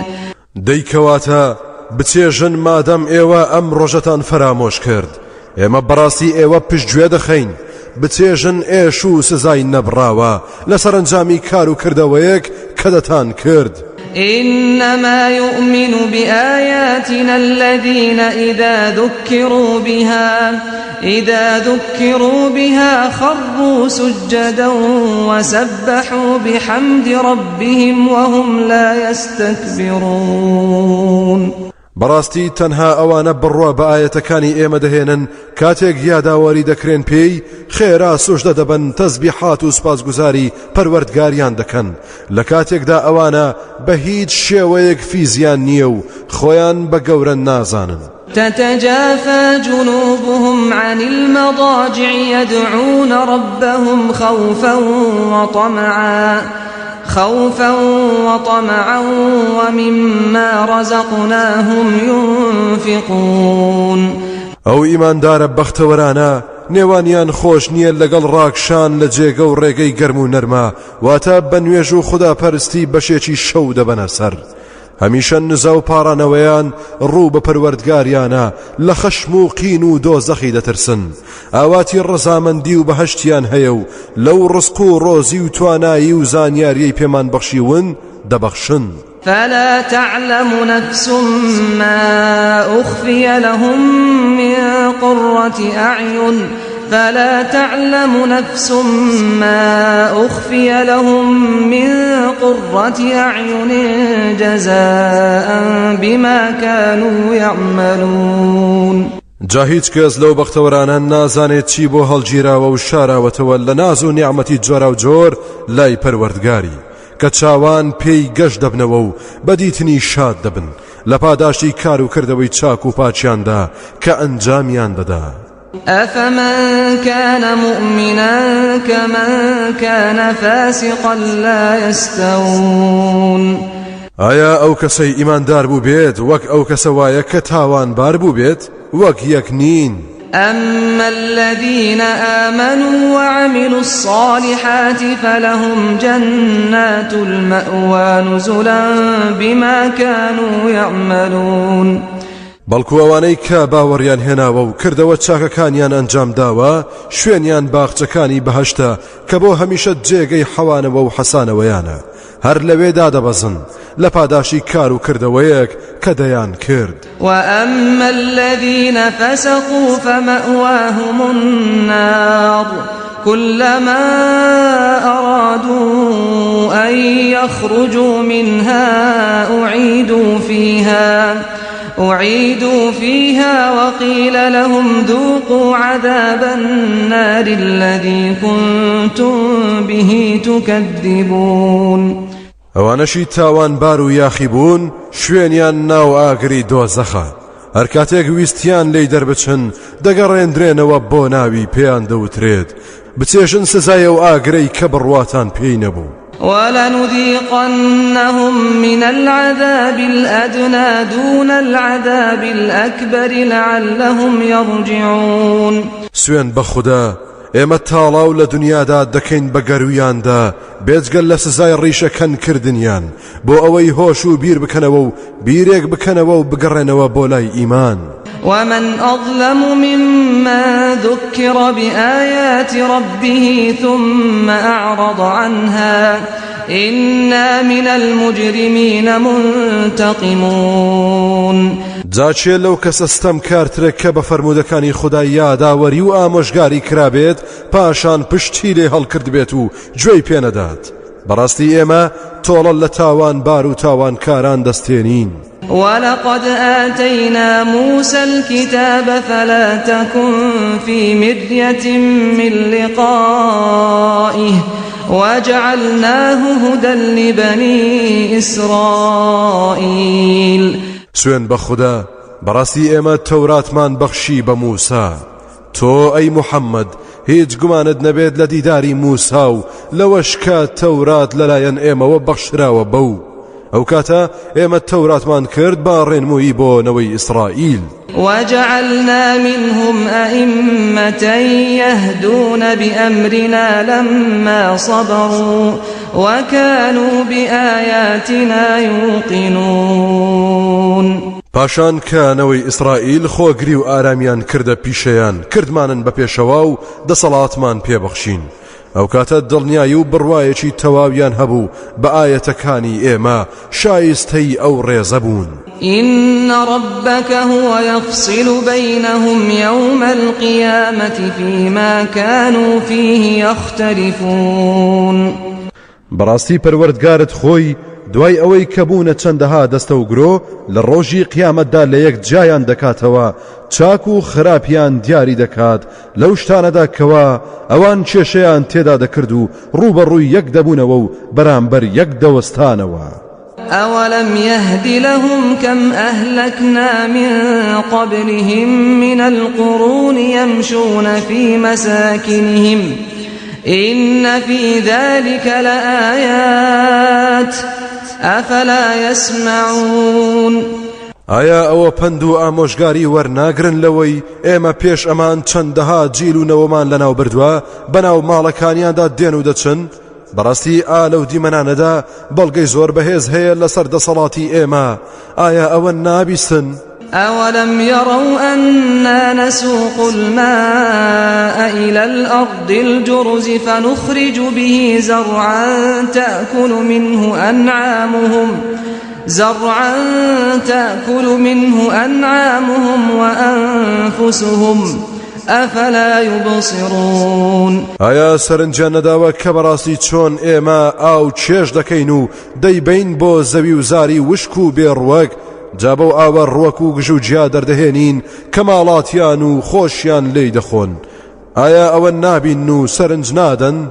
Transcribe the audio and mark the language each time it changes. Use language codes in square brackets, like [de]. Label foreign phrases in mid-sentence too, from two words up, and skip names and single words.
[ckb] دەیکەواتە بچێژن مادەم ئێوە ئەم ڕۆژەتان فرامۆش کرد ئێمە بەڕاستی ئێوە پشتگوێ دەخەین بچێژن ئێش و سزای نەبڕاوە لە سەرنجامی کار و کردەوەیەک کە دەتان کرد. [ar] إنما يؤمن بآياتنا الذين إذا ذكروا بها خروا سجدا وسبحوا بحمد ربهم وهم لا يستكبرون. [ckb] بەڕاستی تەنها ئەوانە بڕوا بە ئاەتەکانی ئێمە دەهێنن کاتێک یاداوەری دەکرێن پێی خێرا سوژدە دەبن تەسبیحات و سپاسگوزاری پەروەردگاریان دەکەن لە کاتێکدا ئەوانە بە هیچ شێوەیەک فیزیان نییە و خۆیان بە گەورە نازانن. [ar] تتجافى جنوبهم عن المضاجع يدعون ربهم خوفا وطمعا ومما رزقناهم ينفقون. [ckb] ئەو ئیماندارە بەختەوەرانە نێوانیان خۆش نییە لەگەڵ ڕاکشان لە جێگە و ڕێگەی گەرم و نەرمە واتە بە نوێژ و خوداپەرستی بەشێکی شەو دەبەنە سەر هەمیشە نزا و پاڕانەوەیان ڕوو بە پەروەردگاریانە لە خەشم و قین و دۆزەخی دەترسن ئاواتی ڕەزامەندی و بەهەشتیان هەیە و لەو ڕزق و ڕۆزی و توانایی و زانیاریەی پێمان بەخشیون دەبەخشن. [ar] فلا تعلم نفس ما أخفي لهم من قرة أعين جزاء بما كانوا يعملون. [ckb] جا هیچ کەس لەو بەختەوەرانە نازانێت چی بۆ هەڵگیراوە و شاراوەتەوە لە ناز و نیعمەتی جۆرا و جۆر لای پەروەردگاری کە چاوان پێی گەشت دەبنەوە و بەدیتنی شاد دەبن لە پاداشتی کار و کردەوەی چاک و پاچیاندا کە ئەنجامیان دەدا. [ar] أفمن كان مؤمنا كمن كان فاسقا لا يستوون. [ckb] ئایا ئەو کەسەی ئیماندار بوو بێت وەک ئەو کەسە وایە کە تاوانبار بوو بێت وەک یەک نین. [ar] أما الذين آمنوا وعملوا الصالحات فلهم جنات المأوى نزلا بما كانوا يعملون. [ckb] بەڵکو ئەوانەی کە باوەڕیان هێناوە و کردەوە چاکەکانیان ئەنجام داوە شوێنیان باخچەکانی بەهەشتە کە بۆ هەمیشە جێگەی حەوانەوە و حەسانەوەیانە هەر لەوێدا دەبەزن لە پاداشی کار و کردەوەیەک کە دەیان کرد. [ar] وأما الذين فسقوا فمأواهم النار كلما أرادوا أن يخرجوا منها أعيدوا فيها وقيل لهم ذوقوا عذاب النار الذي كنتم به تكذبون. [ckb] ئەوانەشی تاوانبار و یاخیبوون شوێنیان ناو ئاگری دۆزەخە، هەر کاتێک ویستیان لێی دەربچن دەگەڕێندرێنەوە بۆ ناوی پێیان دەوترێت بچێژن سزایە و ئاگرەی کە بڕواتان پێی نەبوو. [ar] ولنذيقنهم من العذاب الأدنى دون العذاب الأكبر لعلهم يرجعون. [ckb] سوێن بە خوددا ئێمە تاڵاو لە دنیادا دەکەین بە گەرویاندا بێجگەل لە سزای ڕیشەکەن کردنیان بۆ ئەوەی هۆش و بیر بکەنەوە و بیرێک بکەنەوە و بگەڕێنەوە بۆ لای ئیمان. [ar] ومن أظلم ممن ذكر بآيات ربه ثم أعرض عنها إنا من المجرمين منتقمون. [ckb] جاچێ لەو کەسە ستەمکارترێک کە بە فەرموودەکانی خودای یاداوەری و ئامۆژگاری کرابێت پاشان پشتی لێ هەڵکرد بێت و گوێی پێنەدات. بەڕاستی ئێمە تۆڵە لە تاوانبار و تاوانکاران دەستێنین. [ar] ولقد آتينا موسى الكتاب فلا تكن في مرية من لقائه وجعلناه هدى لبني إسرائيل. [ckb] سوێن بە خوددا بەڕاستی ئێمە تەوراتمان بەخشی بە موسا. تۆ ئەی محەممەد هیچ گومانت نەبێت لە دیداری موسا و لەوەش کە تەورات لەلایەن ئێمەوە بەخشراوە بەو ئەو کاتە ئێمە تەوراتمان کرد با ڕێنمووی بۆ نەوەی ئیسرائیل. [ar] وجعلنا منهم أئمة يهدون بأمرنا لما صبروا وكانوا بآياتنا يوقنون. [ckb] پاشان کە نەوەی ئیسرائیل خۆگری و ئارامیان کردە پیشەیان کردمانن بە پێشەوە و دەسەڵاتمان پێبەخشین. ئەو کاتە دڵنیایی و بڕوایەکی تەواویان هەبوو بە ئاەتەکانی ئێمە شایستەی ئەو ڕێزە بوون. [ar] إن ربك هو يفصل بينهم يوم القيامة فيما كانوا فيه يختلفون. [ckb] بەڕاستی پەروەردگارت خۆی دوای ئەوەی کە بوونە چەندەها دەستە و گرۆ لە ڕۆژی قیامەتدا لە یەک جایان دەکاتەوە چاک و خراپیان دیاری دەکات لەو شتانەدا کەوا ئەوان کێشەیان تێدا دەکرد و ڕوبەڕووی یەک دەبوونەوە و بەرامبەر یەک دەوەستانەوە. [ar] أولم يهد لهم كم أهلكنا من قبلهم من القرون يمشون في مساكنهم إن في ذلك لآيات أفلا يسمعون. [ckb] ئایا ئەوە پند و ئامۆژگاری وەرناگرن لەوەی ئێمە پێش ئەمان چەندەها جیل و نەوەمان لەناو بردووە بەناو ماڵەکانیاندا دێن و دەچن؟ بەڕاستی ئالە و دیمەنانەدا بەڵگەی زۆر بەهێز هەیە لەسەر دەسەڵاتی ئێمە. ئایا ئەوە نابیستن؟ [ar] أولم يروا أنا نسوق الماء إلى الأرض الجرز فنخرج به زرعا تأكل منه أنعامهم وأنفسهم أفلا يبصرون. [ckb] ئایا سەرنجیان نەداوە کە بەڕاستی چۆن ئێمە ئاو چێژ دەکەین و دەیبین بۆ زەوی و زاری وشک و بێڕوەک جا بەو ئاوە ڕوەک و گژ و جیا دەردەهێنین کە ماڵاتیان و خۆشیان لێی دەخۆن؟ ئایا ئەوە نابین و سەرنج نادەن؟